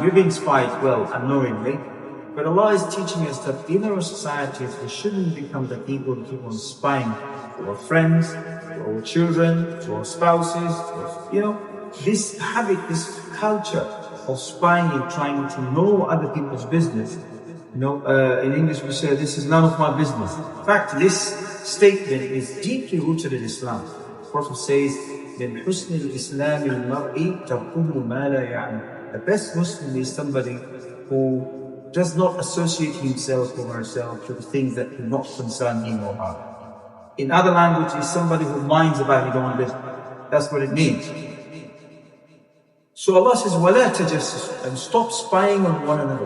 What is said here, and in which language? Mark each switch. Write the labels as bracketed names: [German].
[English] We're being spied, well, unknowingly. But Allah is teaching us that in our societies, we shouldn't become the people who keep on spying to our friends, to our children, to our spouses. This habit, this culture of spying and trying to know other people's business. In English we say, this is none of my business. In fact, this statement is deeply rooted in Islam. The Prophet says, [Arabic] من حسن الإسلام المرء تركه ما لا يعنى. [English] The best Muslim is somebody who does not associate himself or herself with things that do not concern him or her. In other languages, somebody who minds about his own business. That's what it means. So Allah says, [Arabic] وَلَا تَجَسَّسُوا, [English] and stop spying on one another.